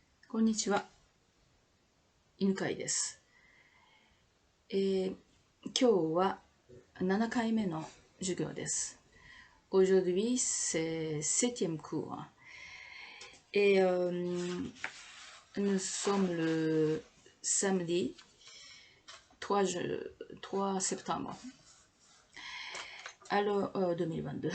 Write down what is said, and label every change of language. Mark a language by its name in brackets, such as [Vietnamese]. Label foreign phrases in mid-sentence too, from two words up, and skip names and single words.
[Japanese] こんにちは、犬飼です。今日は7回目の授業です。 [French] Aujourd'hui, c'est 7e cours. Nous sommes le samedi 3 septembre. Alors, 2022.